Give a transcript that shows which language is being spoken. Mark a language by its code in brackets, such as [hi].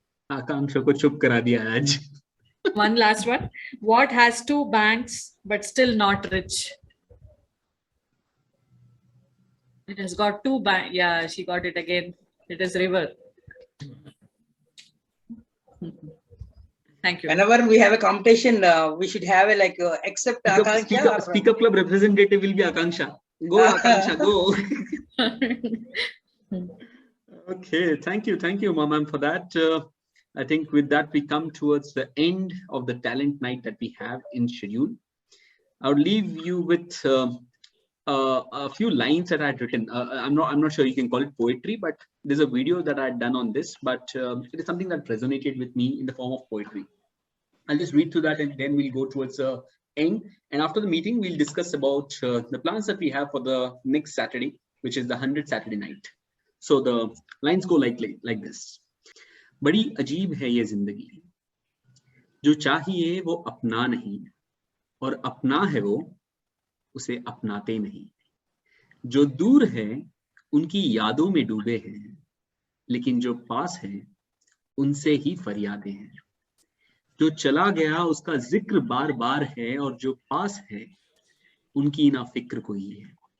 [hi] Akanksha को चुप करा दिया आज. [en] One last one. What has two banks but still not rich? It has got two banks. Yeah, she got it again. It is river. Thank you. Whenever we have a competition, we should have a except Akanksha. Speaker Club representative will be Akanksha. Go Akanksha, go. Okay, thank you, Ma'am, for that. I think with that we come towards the end of the talent night that we have in schedule. I would leave you with a few lines that I had written. I'm not sure you can call it poetry, but there's a video that I had done on this, but it is something that resonated with me in the form of poetry. I'll just read through that and then we'll go towards the end. And after the meeting, we'll discuss about the plans that we have for the next Saturday, which is the 100th Saturday night. So the lines go like this. [hi] बड़ी अजीब है ये जिंदगी, जो चाहिए वो अपना नहीं और अपना है वो उसे अपनाते नहीं, जो दूर है उनकी यादों में डूबे हैं, लेकिन जो पास है उनसे ही फरियादें हैं, जो चला गया उसका जिक्र बार बार है और जो पास है उनकी ना फिक्र कोई है।